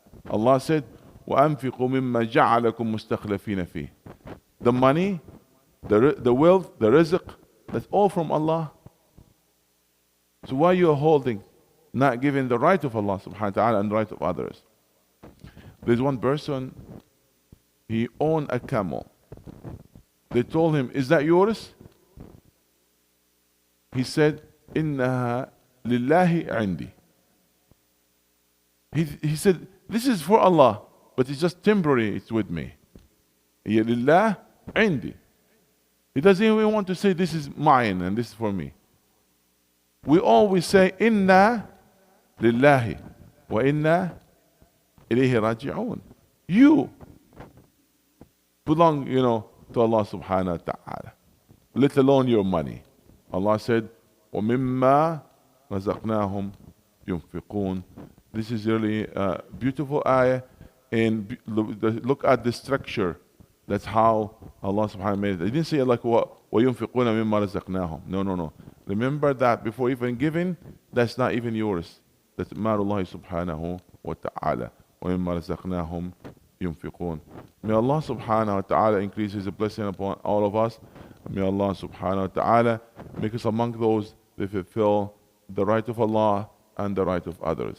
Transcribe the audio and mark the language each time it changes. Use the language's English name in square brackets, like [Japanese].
[English] Allah said, [Arabic] وأنفقوا مما جعلكم مستخلفين فيه. [English] The money, the wealth, the rizq, that's all from Allah. So why you are holding, not giving the right of Allah subhanahu wa ta'ala and the right of others? There's one person, he owned a camel. They told him, is that yours? He said, [Arabic] إنها لله عندي. [English] He said, this is for Allah, but it's just temporary, it's with me. [Arabic] هي لله عندي. [English] He doesn't even want to say this is mine and this is for me. We always say [Arabic] إنا لله وإنا إليه راجعون. [English] You belong, to Allah subhanahu wa ta'ala. Let alone your money. Allah said, [Arabic] وَمِمَّا رَزَقْنَاهُمْ يُنْفِقُونَ. [English] This is really a beautiful ayah. And look at the structure. That's how Allah subhanahu wa ta'ala made it. He didn't say like [Arabic] وَيُنْفِقُونَ مِمَّا رَزَقْنَاهُمْ. [English] No. Remember that before even giving, that's not even yours. [Arabic] That's مَالُ اللَّهِ سُبْحَانَهُ وَتَعَالَى وَمِمَّا رَزَقْنَاهُمْ يُنْفِقُونَ. [English] May Allah subhanahu wa ta'ala increase His blessing upon all of us. May Allah subhanahu wa ta'ala make us among those that fulfill the right of Allah and the right of others.